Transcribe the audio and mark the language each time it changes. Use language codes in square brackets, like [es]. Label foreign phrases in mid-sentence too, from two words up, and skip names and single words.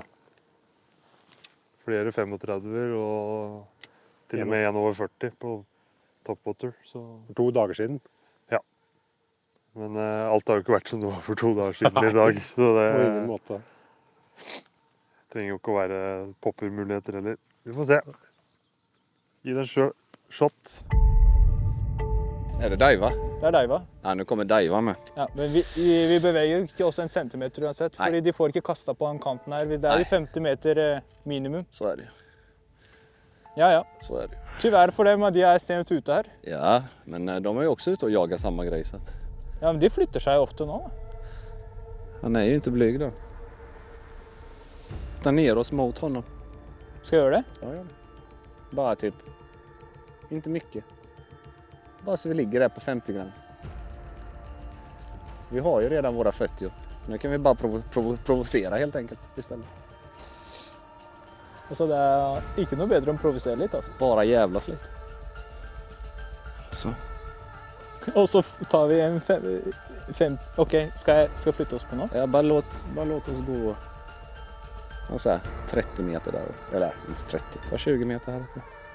[no] Flere 35 og til og med en over 40 på topwater. Så. For 2 dager siden? Ja. Men alt har jo ikke vært som det var for 2 dager siden i dag. Så det på ingen måte. Trenger jo ikke å være poppermuligheter heller. Vi får se. Gi den shot. [sv] Är det Daiva? Det är Daiva. Ja, nu kommer Daiva med. [no] Ja, men vi beveger ikke oss en centimeter uansett, fordi de får ikke kastet på den kanten her. Det er jo 50 meter minimum. [sv] Så är det. Ja. Så är det. Tyvärr för dem, de är sent ute här. Ja, men de är ju också ute och jagar samma grej så att... Ja, men de flyttar sig ofta nu. Han är ju inte blyg då. Ta ner oss mot honom. Ska jag göra det? Ja, ja. Bara typ. Inte mycket. Bara så vi ligger där på 50-gränsen. Vi har ju redan våra 40. Nu kan vi bara provocera helt enkelt istället. [no] Altså, det er ikke noe bedre å provosere litt, altså. [sv] Bara jävlas litt. Så. [no] Og så tar vi en fem... Ok, skal jeg flytte oss på nå? Ja, [sv] bara låt oss gå. Och så här, 30 meter där. Eller inte 30, ta 20 meter här uppe.